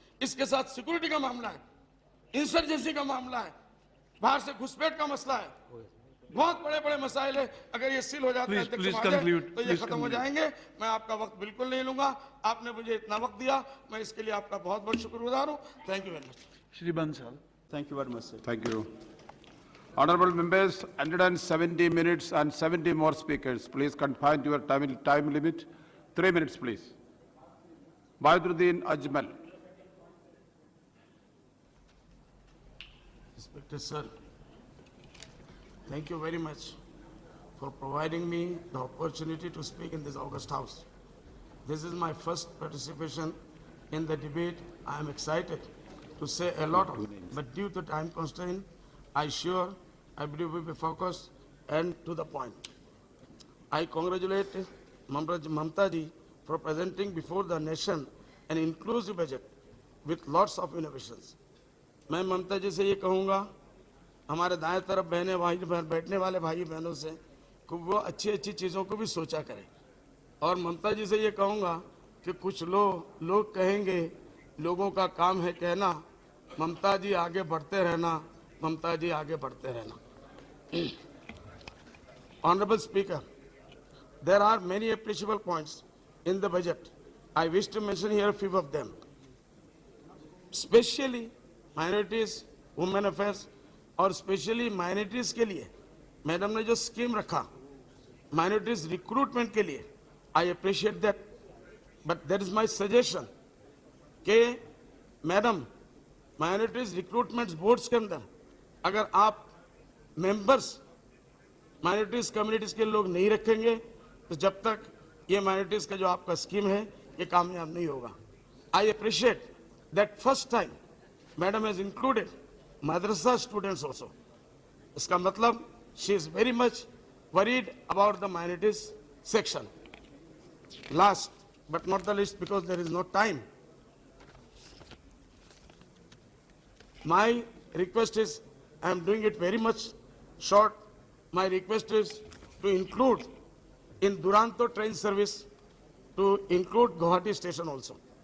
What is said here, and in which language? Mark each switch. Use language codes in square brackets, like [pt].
[hi] इसके साथ सिक्योरिटी का मामला है, इंसर्जेंसी का मामला है, बाहर से घुसपैठ का मसला है, बहुत बड़े बड़े मसाइल है। अगर ये सील हो जाता है तो ये खत्म हो जाएंगे। मैं आपका वक्त बिल्कुल नहीं लूंगा, आपने मुझे इतना वक्त दिया, मैं इसके लिए आपका बहुत बहुत शुक्रगुजार हूँ। [en] Thank you very much. [hi] Shri Bansal. [en] Thank you very much, sir. Thank you. Honorable members, 170 minutes and 70 more speakers. Please confine to your time limit. 3 minutes, please. Bayadruddin Ajmal. Respected sir, thank you very much for providing me the opportunity to speak in this august house. This is my first participation in the debate. I am excited to say a lot of, but due to time constraint, I believe we will be focused and to the point. I congratulate Mamta ji for presenting before the nation an inclusive budget with lots of innovations. [hi] मैं ममता जी से ये कहूँगा, हमारे दाएं तरफ बैठने वाले भाई बहनों से कि वो अच्छी अच्छी चीज़ों को भी सोचा करें। और ममता जी से ये कहूँगा कि कुछ लोग कहेंगे लोगों का काम है कहना, ममता जी आगे बढ़ते रहना, ममता जी आगे बढ़ते रहना। [en] Honorable Speaker, there are many appreciable points in the budget. I wish to mention here a few of them. Especially minorities, women affairs [hi] और स्पेशली माइनॉरिटीज के लिए मैडम ने जो स्कीम रखा माइनॉरिटीज रिक्रूटमेंट के लिए, [en] I appreciate that, but that is my suggestion [hi] कि madam minorities recruitment boards के अंदर अगर आप मेंबर्स माइनॉरिटीज कम्युनिटीज के लोग नहीं रखेंगे तो जब तक ये माइनॉरिटीज का जो आपका स्कीम है ये कामयाब नहीं होगा। [en] I appreciate that first time madam has included madrasa students also. [hi] इसका मतलब [en] she is very much worried about the minorities section. Last, but not the least because there is no time, my request is, I am doing it very much short, my request is to include in Duranto train service, to include Guwahati station also.